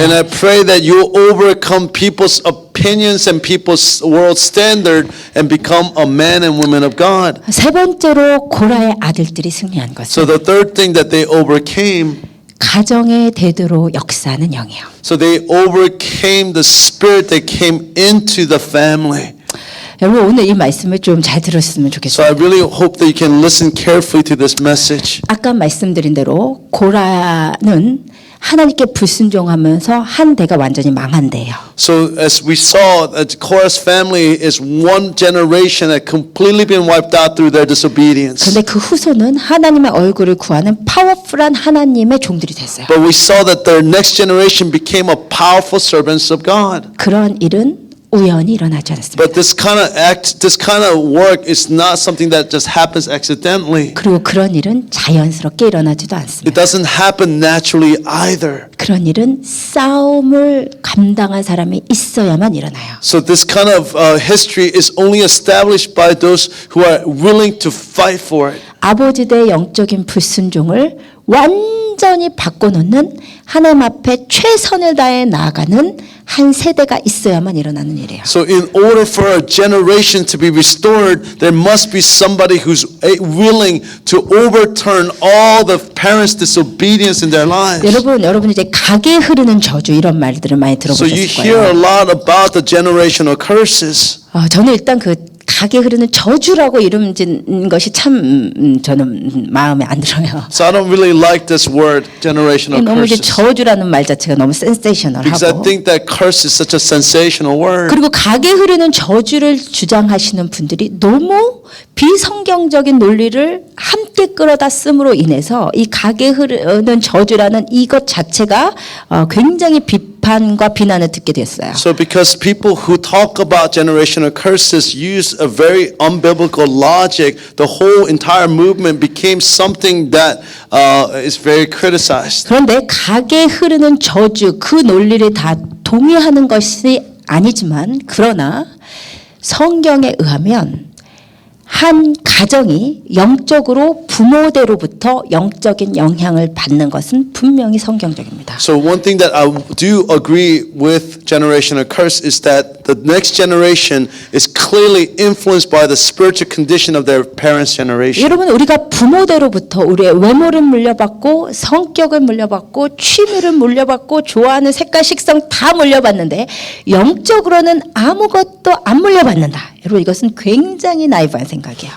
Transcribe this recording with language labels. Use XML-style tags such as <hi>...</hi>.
<en>And I pray that you overcome people's opinions and people's world standard and become a man and woman of God.</en> <ko>세 번째로 고라의 아들들이 승리한 것은</ko> <en>So the third thing that they overcame,</en> <ko>가정의 대대로 역사하는 영이에요.</ko> <en>so they overcame the spirit that came into the family.</en> <ko>여러분 오늘 이 말씀을 좀 잘 들었으면</ko> <en>So</en> <ko>좋겠어요.</ko> <en>I really hope that you can listen carefully to this message.</en> <ko>아까 말씀드린 대로 고라는 하나님께 불순종하면서 한 대가 완전히 망한 대예요.</ko> <en>So as we saw, that Korah's family is one generation that completely been wiped out through their disobedience.</en> <ko>그런데 그 후손은 하나님의 얼굴을 구하는 파워풀한 하나님의 종들이 됐어요.</ko> <en>But we saw that their next generation became a powerful servants of God.</en> <ko>그런 일은 우연히 일어나지 않습니다.</ko> <en>But this kind of work is not something that just happens accidentally.</en> <ko>그리고 그런 일은 자연스럽게 일어나지도</ko> <en>It</en> <ko>않습니다.</ko> <en>doesn't happen naturally either.</en> <ko>그런 일은 싸움을 감당한 사람이 있어야만 일어나요.</ko> <en>So this kind of history is only established by those who are willing to fight for it.</en> <ko>아버지의 영적인 불순종을 완전히 바꿔놓는 하나님 앞에 최선을 다해 나아가는 한 세대가 있어야만 일어나는 일이에요.</ko> <en>So in order for a generation to be restored, there must be somebody who's willing to overturn all the parents' disobedience in their lives.</en> <ko>여러분 이제 각에 흐르는 저주 이런 말들을 많이</ko> <en>So you</en> <ko>들어보셨을</ko> <en>hear a</en> <ko>거예요.</ko> <en>lot about the generational curses.</en> <ko>저는 일단 그 각에 흐르는 저주라고 이름 짓는 것이 참 저는 마음에 안 들어요.</ko> <en>So I don't really like this word, generational</en> <ko>너무 이제</ko> <en>curses.</en> <ko>저주라는 말 자체가 너무</ko> <en>Because I</en> <ko>센세이셔널하고</ko> <en>think that curse is such a sensational word.</en> <ko>그리고 각에 흐르는 저주를 주장하시는 분들이 너무 비성경적인 논리를 함께 끌어다 씀으로 인해서 이 각에 흐르는 저주라는 이것 자체가 굉장히 비판과 비난을 듣게 됐어요.</ko> <en>So because people who talk about generational curses use a very unbiblical logic, the whole entire movement became something that is very criticized.</en> <ko>그런데 각에 흐르는 저주 그 논리를 다 동의하는 것이 아니지만 그러나 성경에 의하면 한 가정이 영적으로 부모대로부터 영적인 영향을 받는 것은 분명히 성경적입니다.</ko> <en>So one thing that I do agree with generational curse is that the next generation is clearly influenced by the spiritual condition of their parents' generation.</en> <ko>여러분 우리가 부모대로부터 우리의 외모를 물려받고 성격을 물려받고 취미를 물려받고 좋아하는 색깔 식성 다 물려받는데 영적으로는 아무것도 안 물려받는다. 여러분 이것은 굉장히 나이브한 생각이에요.</ko>